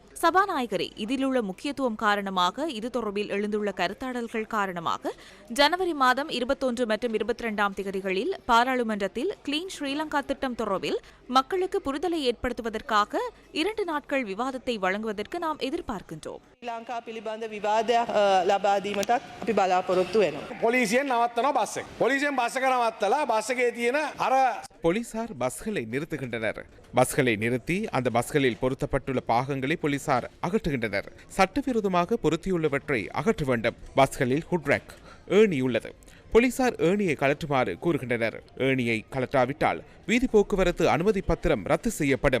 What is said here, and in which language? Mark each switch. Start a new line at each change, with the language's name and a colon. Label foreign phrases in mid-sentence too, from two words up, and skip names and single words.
Tamil: சபாநாயகரே, இதிலுள்ள முக்கியத்துவம் காரணமாக, இது தொடர்பில் எழுந்துள்ள கருத்தாடல்கள் காரணமாக ஜனவரி மாதம் 21 மற்றும் 22ஆம் தேதிகளில் பாராளுமன்றத்தில் கிளீன் ஸ்ரீலங்கா திட்டம் தொடர்பில் மக்களுக்கு புரிதலை ஏற்படுத்துவதற்காக 2 நாட்கள் விவாதத்தை வழங்குவதற்கு நாம் எதிர்பார்க்கின்றோம்.
Sinhala: ලංකා පිළිබඳ විවාදයක් ලබා දීමටත් අපි බලාපොරොත්තු වෙනවා. පොලිසියෙන් නවත්තනවා බස් එක. පොලිසියෙන් බස් එක නවත්තලා බස් එකේ තියෙන අර
Tamil: போலீசார் பஸ்களை நிறுத்துகின்றனர். பஸ்களை நிறுத்தி அந்த பஸ்களில் பொருத்தப்பட்டுள்ள பாகங்களை போலீசார் அகற்றுகின்றனர். சட்டவிரோதமாக பொருத்தியுள்ளவற்றை அகற்ற வேண்டும். பஸ்களில் ஹுட்ரேக் ஏணி உள்ளது. போலீசார் ஏணியை கலற்றுமாறு கூறுகின்றனர். ஏணியை கலற்றாவிட்டால் வீதி போக்குவரத்து அனுமதி பத்திரம் ரத்து செய்யப்படும்.